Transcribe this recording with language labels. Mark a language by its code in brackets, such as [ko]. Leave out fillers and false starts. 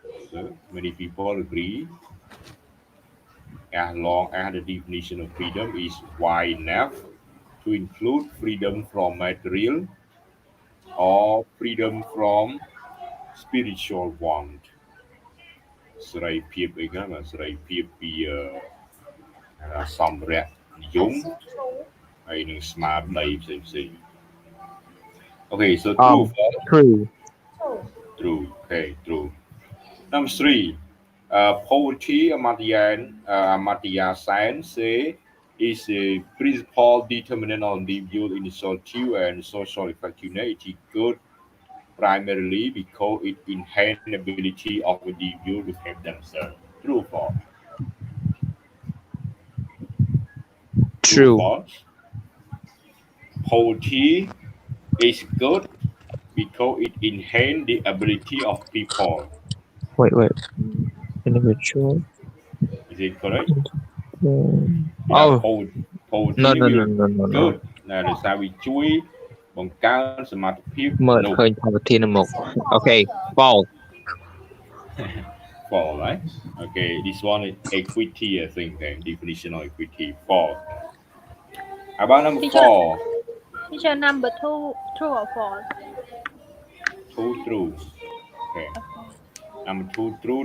[en] So many people agree as long as the definition of freedom is wide enough to include freedom from material or freedom from spiritual want. [km] សេរីភាពអីហ្នឹងសេរីភាពពីសម្ភារៈនិយមហើយនឹងស្មារតីផ្សេងៗ [en] Okay, so true, false. True. True. Okay, true. Number three, poverty, Amartya Sen say is a principal determinant of individual initiative and social effectiveness. It is good primarily because it enhances the ability of individuals to help themselves. True, false. True. False. Poverty is good because it enhances the ability of people. Wait. Individual. Is it correct? Oh. Poverty No. [km] good ដោយសារវាជួយបង្កើនសមត្ថភាព មើលឃើញ poverty នៅមុខ [en] Okay, false. False, right? Okay, this one is equity, I think. Okay, definition of equity. False. How about number Teacher. 4? Teacher, number two, true or false? 2 true. Okay. Number 2 true.